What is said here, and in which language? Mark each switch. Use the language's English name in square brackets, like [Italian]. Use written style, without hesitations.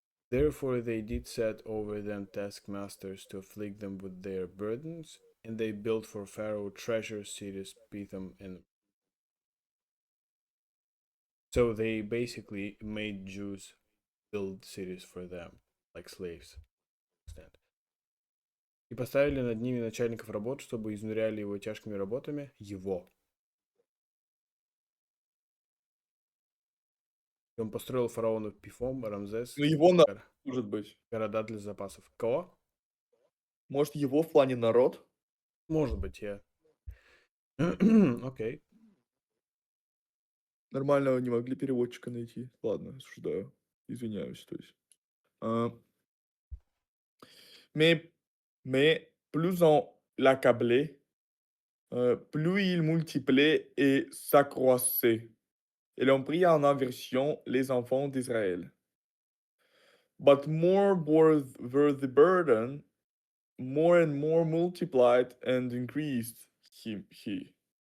[English] Therefore, they did set over them taskmasters to afflict them with their burdens, and they built for Pharaoh treasure cities, Pithom, and so they basically made Jews build cities for them, like slaves. [Russian] И поставили над ними начальников работ, чтобы изнуряли его тяжкими работами. Его. И он построил фараонов Пифом, Рамзес, Ну, его народ, гор- может быть. города для запасов. Кого? Может, его в плане народ? Может быть, я. Окей. Нормально не могли переводчика найти. Ладно, осуждаю. Извиняюсь, то есть. [French] А, mais, mais plus on l'accablait, plus il multipliait et s'accroissait. Et l'on prit en aversion les enfants d'Israël. [English] But more were the burden, more and more multiplied and increased he.